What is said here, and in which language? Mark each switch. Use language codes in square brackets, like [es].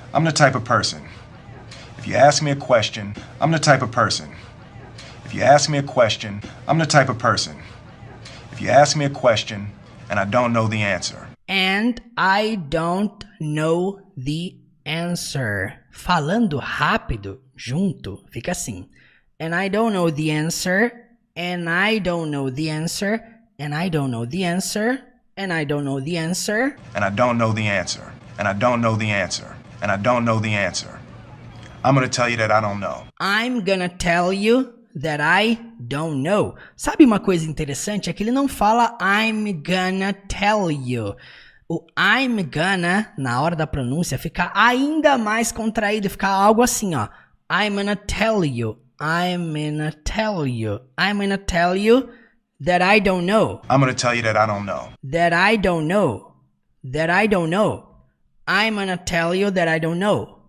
[en] I'm the type of person. If you ask me a question, I'm the type of person. If you ask me a question, I'm the type of person. If you ask me a question and I don't know the answer. And I don't know the answer. [pt] Falando rápido, junto, fica assim. [en] And I don't know the answer. And I don't know the answer. And I don't know the answer. And I don't know the answer. And I don't know the answer. And I don't know the answer. And I don't know the answer. I'm gonna tell you that I don't know. I'm gonna tell you that I don't know. [pt] Sabe uma coisa interessante? É que ele não fala I'm gonna tell you. O I'm gonna, na hora da pronúncia, fica ainda mais contraído. [en] Fica algo assim, ó. I'm gonna tell you. I'm gonna tell you. I'm gonna tell you that I don't know. I'm gonna tell you that I don't know. That I don't know. That I don't know. I'm gonna tell you that I don't know.